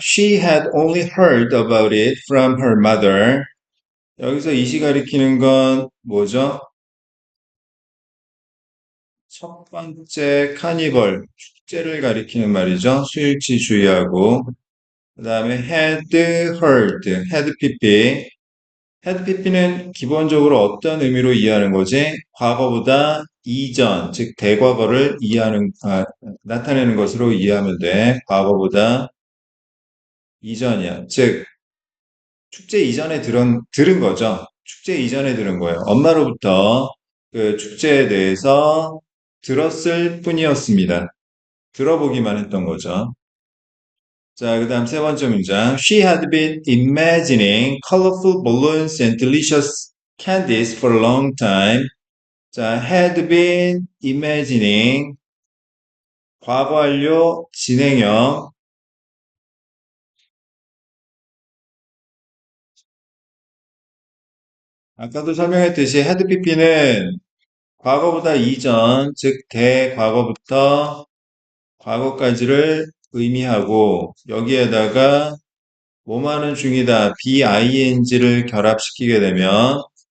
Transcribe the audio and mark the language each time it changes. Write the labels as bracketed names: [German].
[English] She had only heard about it from her mother. [Korean] 여기서 이시 가리키는 건 뭐죠? 첫 번째 카니벌, 축제를 가리키는 말이죠. 수일치 주의하고. 그 다음에 [English] had heard, [Korean] had pp. had pp는 기본적으로 어떤 의미로 이해하는 거지? 과거보다 이전, 즉 대과거를 나타내는 것으로 이해하면 돼. 과거보다 이전이야. 즉 축제 이전에 들은 거죠. 축제 이전에 들은 거예요. 엄마로부터 그 축제에 대해서 들었을 뿐이었습니다. 들어보기만 했던 거죠. 자, 그 다음 세 번째 문장. [English] She had been imagining colorful balloons and delicious candies for a long time. [Korean] 자, [English] had been imagining [Korean] 과거 완료 진행형. 아까도 설명했듯이 had pp는 과거보다 이전, 즉 대과거부터 과거까지를 의미하고 여기에다가 뭐뭐하는 중이다 BING를 결합시키게 되면